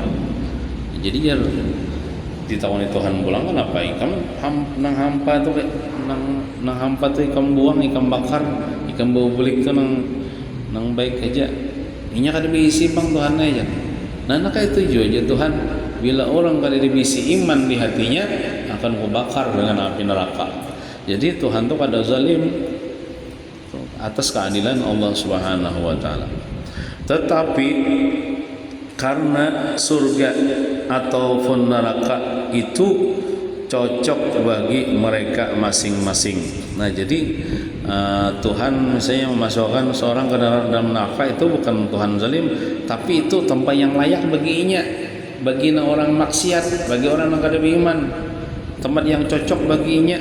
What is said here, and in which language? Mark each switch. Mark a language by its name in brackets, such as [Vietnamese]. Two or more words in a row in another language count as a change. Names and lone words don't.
[Banjar] Jadi jar ditawani Tuhan pulang kan apa ikam nang hampa tuh nang hampa tuh ikam buang, ikam bakar, ikam bau belik tuh nang baik aja. Inya kada beisi bang Tuhan aja. Nah itu juga aja Tuhan bila orang kada dibisi iman di hatinya akan kubakar dengan api neraka. [Indonesian] Jadi Tuhan tuh kada zalim atas keadilan Allah [Arabic] سبحانه وتعالى. [Indonesian] Tetapi karena surga ataupun neraka itu cocok bagi mereka masing-masing. Nah jadi Tuhan misalnya memasukkan seorang ke dalam neraka itu bukan Tuhan zalim, tapi itu tempat yang layak baginya, bagi orang maksiat, bagi orang yang kada beriman, tempat yang cocok baginya.